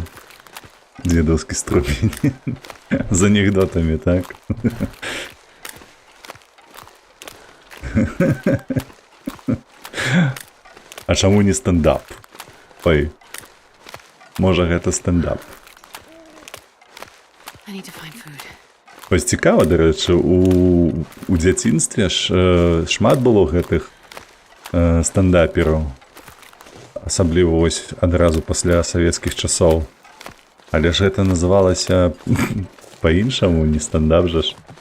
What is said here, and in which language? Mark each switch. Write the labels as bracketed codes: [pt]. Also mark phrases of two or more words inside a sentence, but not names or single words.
[be] Дзедаўскі струпень. З анекдотамі, так? А чаму не стендап? Ой, можа гэта стендап. [en] I need to find food. [be] Вось цікава, дарэчы, у дзяцінстве шмат было гэтых стендапераў. Асабліва вось адразу пасля савецкіх часоў. Але ж гэта называлася па-іншаму, не стендап жа ж.